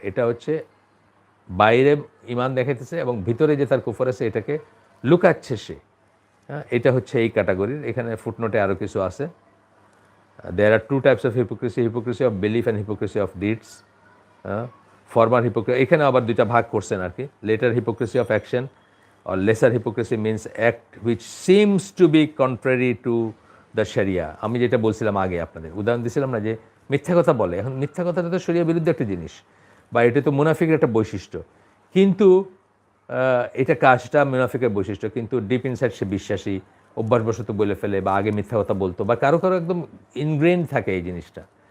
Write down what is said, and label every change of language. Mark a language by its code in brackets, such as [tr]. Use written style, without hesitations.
[bn] এটা হচ্ছে বাইরে ইমান দেখাইতেছে এবং ভিতরে যে তার কুফর আছে এটাকে লুকাচ্ছে সে। হ্যাঁ, এটা হচ্ছে এই ক্যাটাগরির। এখানে ফুটনোটে আরও কিছু আছে। [en] There are two types of hypocrisy of belief and hypocrisy of deeds. [bn] Formal hypocrisy, এখানে আবার দুইটা ভাগ করছেন আর কি। [en] Lesser hypocrisy of action or lesser hypocrisy means act which seems to be contrary to the sharia। [bn] আমি যেটা বলছিলাম আগে আপনাদের উদাহরণ দিয়েছিলাম না, যে মিথ্যা কথা বলে। এখন মিথ্যা কথাটা তো শরিয়া বিরুদ্ধে একটা জিনিস, বা এটা তো মুনাফিকের একটা বৈশিষ্ট্য, কিন্তু এটা কাজটা মুনাফিকের বৈশিষ্ট্য, কিন্তু ডিপ ইনসাইড সে বিশ্বাসী, অভ্যাসবশত বলে ফেলে বা আগে মিথ্যা কথা বলতো, বা কারো একদম ইনগ্রেন থাকে এই জিনিসটা।